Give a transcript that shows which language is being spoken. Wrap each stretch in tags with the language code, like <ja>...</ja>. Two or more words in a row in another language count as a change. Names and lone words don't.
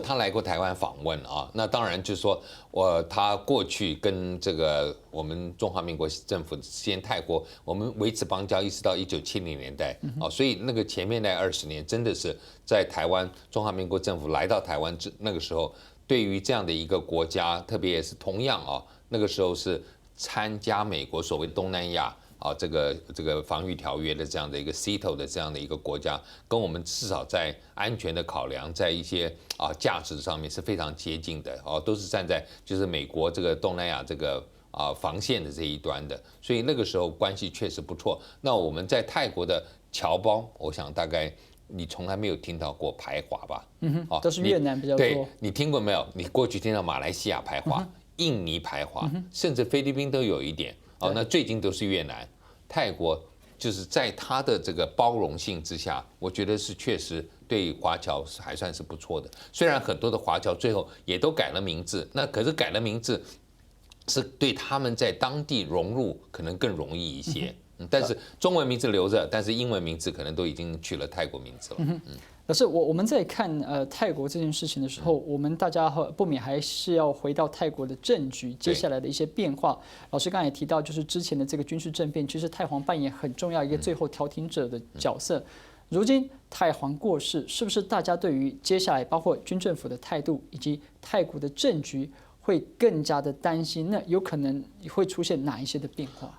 <zh>他來過台灣訪問啊，那當然就是說他過去跟這個我們中華民國政府之間，泰國我們維持邦交一直到1970年代啊，所以那個前面那20年真的是在台灣中華民國政府來到台灣那個時候，對於這樣的一個國家，特別也是同樣啊。那個時候是參加美國所謂東南亞這個防禦條約的這樣的一個 CETO 的這樣的一個國家，跟我們至少在安全的考量，在一些價值上面是非常接近的都是站在就是美國這個東南亞這個防線的這一端的，所以那個時候關係確實不錯。那我們在泰國的僑胞，我想大概你從來沒有聽到過排華吧？都是越南比較多。對，你聽過沒有？你過去聽到馬來西亞排華。印尼排華，甚至菲律賓都有一點那最近都是越南、泰國，就是在他的這個包容性之下，我覺得是確實對華僑還算是不錯的。雖然很多的華僑最後也都改了名字，那可是改了名字是對他們在當地融入可能更容易一些。但是中文名字留着，但是英文名字可能都已經取了泰國名字了。可是我們在看泰國這件事情的時候，我們大家不免還是要回到泰國的政局接下來的一些變化。老師剛才也提到，就是之前的這個軍事政變，其實太皇扮演很重要一個最後調停者的角色。如今太皇過世，是不是大家對於接下來包括軍政府的態度以及泰國的政局會更加的擔心？那有可能會出現哪一些的變化？</zh>